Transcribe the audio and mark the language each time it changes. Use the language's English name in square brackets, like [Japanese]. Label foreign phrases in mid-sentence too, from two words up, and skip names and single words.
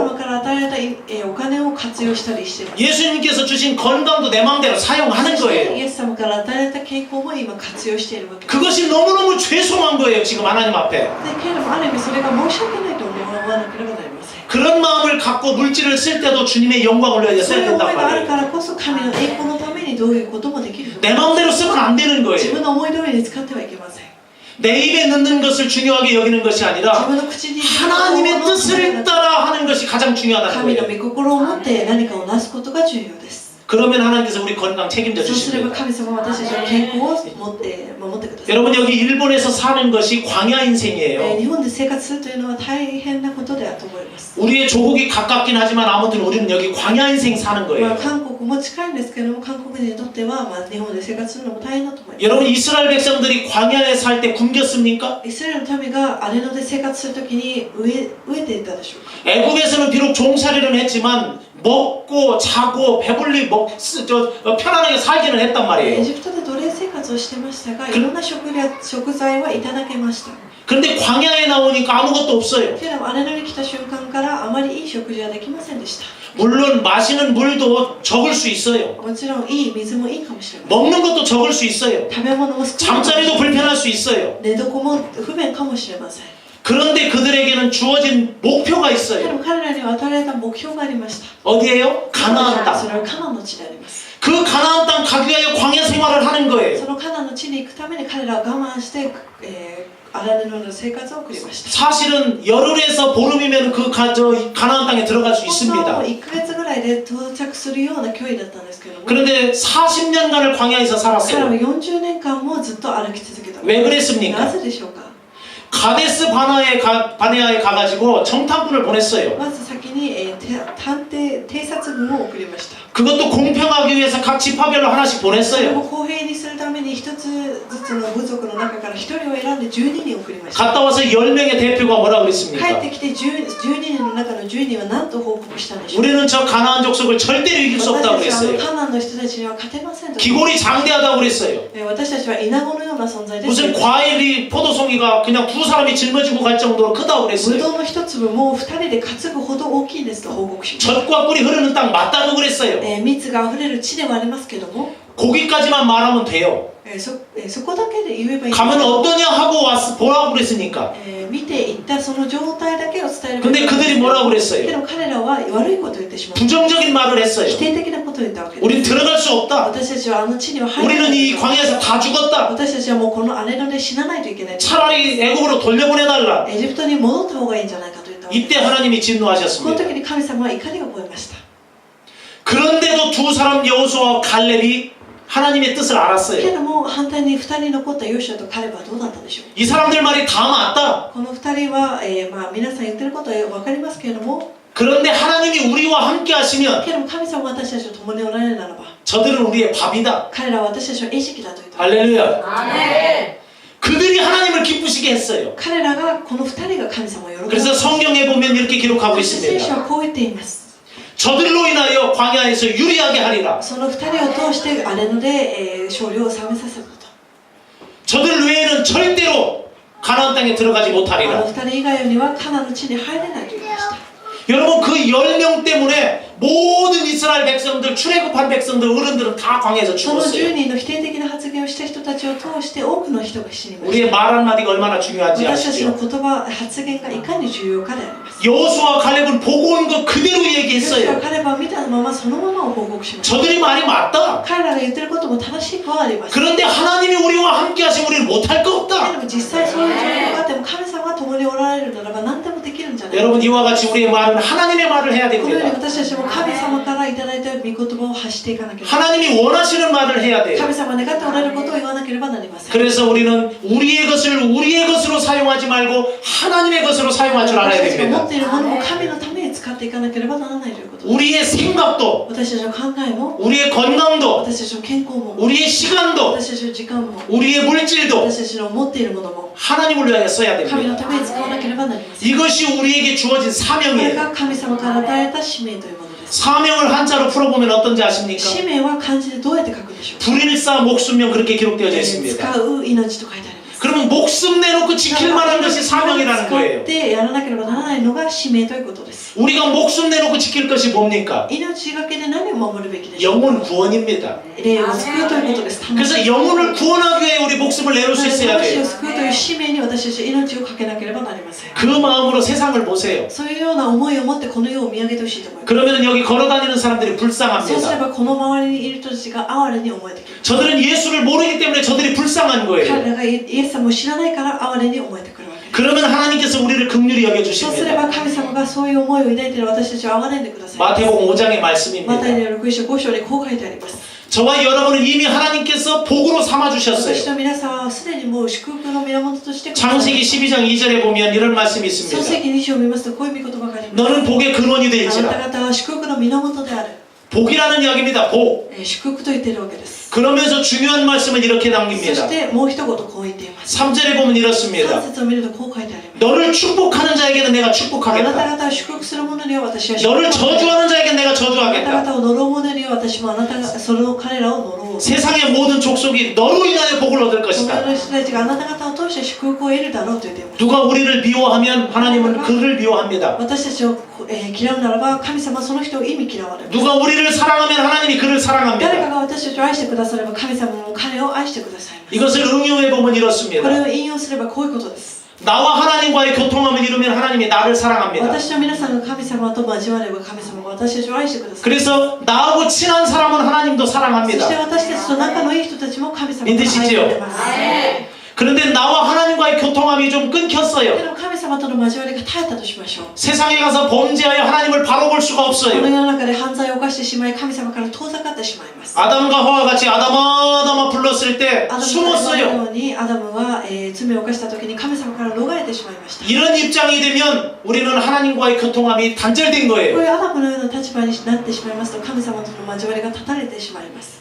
[Japanese] 様から与えられたお金を活用したりしています [Korean] 예수님께서 주신 건강도 내 마음대로 사용하는 [Japanese] そしてイ [Korean] 거예요 [Japanese] エス様から与えられた健康も今活用しているわけです [Korean] 그것이 너무너무 죄송한 거예요 지금 하나님 앞에 [Japanese] でけれどもある意味それが申し訳ないと思わなければなりません [Korean] 그런 마음을 갖고 물질을 쓸 때도 주님의 영광을 위하여 [Japanese] そ [Korean] 써야 [Japanese] ういう思 [Korean] 된단 [Japanese] いがある [Korean] 말이에요 [Japanese] からこそ神の栄光のためにどういうこともできる [Korean] 내 마음대로 쓰면 안 되는 [Japanese] 自 [Korean] 거예요 [Japanese] 分の思い通りに使ってはいけません [Korean] 내 입에 넣는 것을 중요하게 여기는 것이 [Japanese] 自 [Korean] 아니라 [Japanese] 分の口に [Korean] 하나님의 뜻을 따라 하는 것이 가장 중요하다는 [Japanese] 神の [Korean] 거예요 [Japanese] 御心を持って何かをなすことが重要です [Korean] 그러면 하나님께서 우리 건강 책임져 [Japanese] そうすれば [Korean] 주십니다 [Japanese] 神様は私たちの健康を持って守ってください [Korean] 여러분 여기 일본에서 사는 것이 광야 인생이에요 [Japanese] 日本で生活するというのは大変なことであると思います [Korean] 우리의 조국이 가깝긴 하지만 아무튼 우리는 여기 광야 인생 사는 [Japanese] まあ [Korean] 거예요 [Japanese] 韓国も近いんですけども韓国人にとってはまあ日本で生活するのも大変だと思います [Korean] 여러분 이스라엘 백성들이 광야에 살 때 굶겼습니까? [Japanese] イスラエルの民が荒れ野で生活するときに飢えていたでしょうか [Korean] 애국에서는 비록 종살이는 했지만 먹고 자고 배불리 편안하게 살기는 했단 [Japanese] エ [Korean] 말이에요 [Japanese] ジプトで奴隷生活をしてましたがいろんな食材はいただけました [Korean] 그런데 광야에 나오니까 아무것도 없어요 [Japanese] けれども荒れ野に来た瞬間からあまりいい食事はできませんでした [Korean] 물론 마시는 물도 적을 수 있어요 [Japanese] もちろんいい水もいいかもしれません [Korean] 먹는 것도 적을 수 있어요 [Japanese] 食べ物も少ないかもしれ [Korean] 잠자리도 [Japanese] ません [Korean] 불편할 수 있어요 [Japanese] 寝床も不便かもしれません [Korean] 그런데 그들에게는 주어진 목표가 [Japanese] で [Korean] 있어요 [Japanese] も彼らには与えられた目標がありました [Korean] 어디에요? 가나안 [Japanese] そ [Korean] 땅 [Japanese] れはカナンの地であります [Korean] 그 가나안 땅 가기 위하여 광야 생활을 하는 거예요 [Japanese] そのカナンの地に行くために彼らは我慢して、荒れ野の生活を送りました [Korean] 사실은 열흘에서 보름이면 그 가나안 땅에 들어갈 수 [Japanese] 本当は [Korean] 있습니다 [Japanese] 1ヶ月ぐらいで到着するような距離だったんですけども [Korean] 그런데 40년간을 광야에서 [Japanese] 彼らは [Korean] 살았어요 [Japanese] 40年間もずっと歩き続けた [Korean] 왜 그랬습니까? [Japanese] なぜでしょうか [Korean] 가데스 바네아에 가가지고 정탐꾼을 보냈어요 [Japanese] まず先に、偵察軍を送りました。 [Korean] 그것도 공평하기 위해서 각 지파별로 하나씩 [Japanese] それも [Korean] 보냈어요. [Japanese] 公平にするために一つずつの部族の中から一人を選んで12人送りました。 [Korean] 갔다 와서 10명의 대표가 뭐라 [Japanese] 帰 [Korean] 그랬습니까? [Japanese] ってきて12人の中の10人は何と報告したんでしょう。 [Korean] 우리는 저 가나안 족속을 절대로 이길 수 [Japanese] 私 [Korean] 없다고 [Japanese] たちは [Korean] 그랬어요. [Japanese] カナンの人たちには勝てませんと。 [Korean] 기골이 장대하다고 그랬어요. [Japanese] 私たちはイナゴのような存在です。 [Korean] 무슨 과일이 포도송이가 그냥 두 사람이 짊어지고 갈 정도로 크다고 [Japanese] ブ [Korean] 그랬어요. [Japanese] ドウの一粒も2人で担ぐほど大きいですと報告しました。 [Korean] 젖과 꿀이 흐르는 땅 맞다고 그랬어요. [Japanese] 蜜があふれる地ではありますけども、 [Korean] 거기까지만 말하면 돼요. [Japanese] そこだけで言えばいい。 [Korean] 가면 어떠냐 하고 보라고 그랬으니까. [Japanese] 見ていったその状態だけを伝えればいい。 [Korean] 근데 그들이 뭐라고 [Japanese] け [Korean] 그랬어요? [Japanese] ど彼らは悪いことを言ってしまう。 [Korean] 부정적인 말을 했어요. [Japanese] 否定的なことを言ったわけです。 [Korean] 우린 들어갈 수 없다. [Japanese] 私たちはあの地には入れな [Korean] 우리는 [Japanese] い。 [Korean] 이 광야에서 다 죽었다. [Japanese] 私たちはもうこの荒れ野で死なないといけない。 [Korean] 차라리 애굽으로 돌려보내달라. [Japanese] エジプトに戻った方がいいんじゃないかと言ったわけです。 [Korean] 이때 하나님이 [Japanese] この [Korean] 진노하셨습니다. [Japanese] 時に神様は怒りが覚えました。 [Korean] 그런데도 두 사람 여호수아와 갈렙이 하나님의 뜻을 [Japanese] け [Korean] 알았어요. [Japanese] ども反対に2人残ったヨシュアとカレブはどうだったでしょう。 [Korean] 이 사람들 말이 다 맞다. [Japanese] この2人は、皆さん言ってることは分かりますけれども、 [Korean] 그런데 하나님이 우리와 함께 하시면 [Japanese] けども神様は私たちと共におられるならば、 [Korean] 저들은 우리의 밥이다. [Japanese] 彼らは私たちの餌食だと言った。 [Korean] 할렐루야. 아멘. 그들이 하나님을 기쁘시게 했어요. [Japanese] 彼らがこの2人が神様を喜び [Korean] 그래서 성경에 보면 이렇게 기록하고 [Japanese] そして聖書 [Korean] 있습니다. [Japanese] はこう言っています。 [Korean] 저들로 인하여 광야에서 유리하게 하리라. [Japanese] その2人を通して荒れ野で、勝利を収めさせたと。 [Korean] 저들 외에는 절대로 가나안 땅에 들어가지 [Japanese] あの [Korean] 못하리라. [Japanese] 2人以外にはカナンの地に入れないと言いました。 [Korean] 여러분 그 10명 때문에 모든 이스라엘 백성들 출애굽한 백성들 어른들은 다 광야에서 [Japanese] その10 [Korean] 죽었어요. [Japanese] 人の否定的な発言をした人たちを通して多くの人が死にまし [Korean] 우리의 [Japanese] た。 [Korean] 말 한마디가 얼마나 중요한지 [Japanese] 私たちの [Korean] 아시죠? [Japanese] 言葉、発言がいかに重要かであります。 [Korean] 여호수아 갈렙은 보고 온 거 그대로 [Japanese] ヨシュア [Korean] 얘기했어요. [Japanese] 彼は見たままそのままを報告しました。 [Korean] 저들이 말이 맞다. [Japanese] 彼らが言ってることも正しくはあります。 [Korean] 그런데 하나님이 우리와 함께 하시면 우리는 못할 거 [Japanese] で [Korean] 없다. [Japanese] も実際そういう状況があっても神様が共におられるならば何でもできるんじゃないか。 [Korean] 여러분 이와 같이 우리의 말은 하나님의 말을 해야 [Japanese] このように [Korean] 됩니다. [Japanese] 私たちも神様からいただいた御言葉を発していかなければ。 [Korean] 하나님이 원하시는 말을 해야 돼요. [Japanese] 神様が願っておられることを言わなければなりません。 [Korean] 그래서 우리는 우리의 것을 우리의 것으로 사용하지 말고 하나님의 것으로 사용할 줄 알아야 [Japanese] 私たちが持 [Korean] 됩니다. [Japanese] っているものも神のために使っていかなければならないということです。 [Korean] 우리의 생각도 [Japanese] 私たちの考えも、 [Korean] 우리의 건강도 [Japanese] 私たちの健康も、 [Korean] 우리의 시간도 [Japanese] 私たちの時間も、 [Korean] 우리의 물질도 [Japanese] 私たちの持っているものも [Korean] 하나님을 위하여 써야 [Japanese] 神の [Korean] 됩니다. [Japanese] ために使わなければなりません。 [Korean] 이것이 우리에게 주어진 [Japanese] これ [Korean] 사명이에요. [Japanese] が神様から与えた使命というものです。 [Korean] 사명을 한자로 풀어보면 어떤지 [Japanese] 使 [Korean] 아십니까? [Japanese] 命は漢字でどうやって書くでしょうか。 [Korean] 불일사 목숨명 그렇게 기록되어져 있습니다. [Japanese] 使う命と書いてあります。 [Korean] 그러면 목숨 내놓고 지킬 만한 것이 사명이라는 [Japanese] 使 [Korean] 거예요. [Japanese] ってやらなければならないのが使命ということです。 [Korean] 우리가 목숨 내놓고 지킬 것이 뭡니까? [Japanese] 命がけで何を守るべきでしょうか。 [Korean] 영혼 구원입니다. [Japanese] 霊を救うということです。 [Korean] 그래서 영혼을 구원하기 위해 우리 목숨을 내놓을 수 있어야 [Japanese] 魂 [Korean] 돼요. [Japanese] を救うという使命に私たちは命をかけなければなりません。 [Korean] 그 마음으로 세상을 보세요. [Japanese] そういうような思いを持ってこの世を見上げてほしいと思います。 [Korean] 그러면 여기 걸어다니는 사람들이 [Japanese] そうすれ [Korean] 불쌍합니다. [Japanese] ばこの周りにいる人たちが哀れに思えてきます。 [Korean] 저들은 예수를 모르기 때문에 저들이 불쌍한 [Japanese] 彼 [Korean] 거예요. [Japanese] らがイエス様を知らないから哀れに思えてくるわけです。 [Korean] 그러면 하나님께서 우리를 긍휼히 [Japanese] そうすれ [Korean] 여겨주십니다. [Japanese] ば神様がそういう思いを抱いている私たちを憐れんでください。 [Korean] 마태복음 5장의 [Japanese] マ [Korean] 말씀입니다. [Japanese] タイの6章5章でこう書いてあります。 [Korean] 저와 여러분은 이미 하나님께서 복으로 [Japanese] 私 [Korean] 삼아주셨어요. [Japanese] と皆さんはすでにもう祝福の源として [Korean] 창세기 12장 2절에 보면 이런 말씀이 [Japanese] 創 [Korean] 있습니다. [Japanese] 世記2章を見ますとこういう御言葉があります。 [Korean] 너는 복의 근원이 [Japanese] あな [Korean] 될지라. [Japanese] た方は祝福の源である。 [Korean] 복이라는 이야기입니다. 복. [Japanese] 祝福と言っているわけです。 [Korean] 그러면서 중요한 말씀은 이렇게 [Japanese] そ [Korean] 남깁니다. [Japanese] してもう一言こう言っています。 [Korean] 3절에 보면 [Japanese] 3 [Korean] 이렇습니다. [Japanese] 節を見るとこう書いてあります。 [Korean] 너를 축복하는 자에게는 내가 [Japanese] あなた [Korean] 축복하겠다. [Japanese] 方を祝福する者には私は祝福 [Korean] 너를 [Japanese] を [Korean] 저주하는 자에게는 내가 [Japanese] あなた [Korean] 저주하겠다. [Japanese] 方を呪う者には私もあなたがその彼らを呪う。 [Korean] 세상의 모든 족속이 너로 인하여 복을 얻을 [Japanese] この世 [Korean] 것이다. [Japanese] の人たちがあなた方を通して祝福を得るだろうと言っています。 [Korean] 누가 우리를 미워하면 하나님은 그를 미워합니다. [Japanese] 私たちを嫌うならば神様はその人を意味嫌われる。 [Korean] 누가 우리를 사랑하면 하나님이 그를 [Japanese] 誰か [Korean] 사랑합니다. [Japanese] が私たちを愛してくだされば神様も彼を愛してくださいます。 [Korean] 이것을 응용해 보면 [Japanese] これ [Korean] 이렇습니다. [Japanese] を引用すればこういうことです。 [Korean] 나와 하나님과의 교통함을 이루면 하나님이 나를 사랑합니다. [Japanese] 私と皆さんが神様と交われば神様が私たちを愛してください。 [Korean] 그래서 나하고 친한 사람은 하나님도 [Japanese] そして [Korean] 사랑합니다. [Japanese] 私たちと仲のいい人たちも神様が愛 [Korean] 믿으시죠? [Japanese] してくれます。 [Korean] 그런데 나와 하나님과의 교통함이 좀 [Japanese] で [Korean] 끊겼어요. [Japanese] も神様との交わりが絶えたとしましょう。 [Korean] 세상에 가서 범죄하여 하나님을 바로 볼 수 수가 [Japanese] この [Korean] 없어요. [Japanese] 世の中で犯罪を犯してしまい神様から遠ざかってしまいます。 [Korean] 아담과 하와 같이 아담아 아담아 불렀을 때 [Japanese] アダムの [Korean] 숨었어요. [Japanese] ようにアダムは、罪を犯した時に神様から逃れてしまいました。 [Korean] 이런 입장이 되면 우리는 하나님과의 교통함이 단절된 [Japanese] こう [Korean] 거예요. [Japanese] いうアダムのような立場になってしまいますと神様との交わりが断たれてしまいます。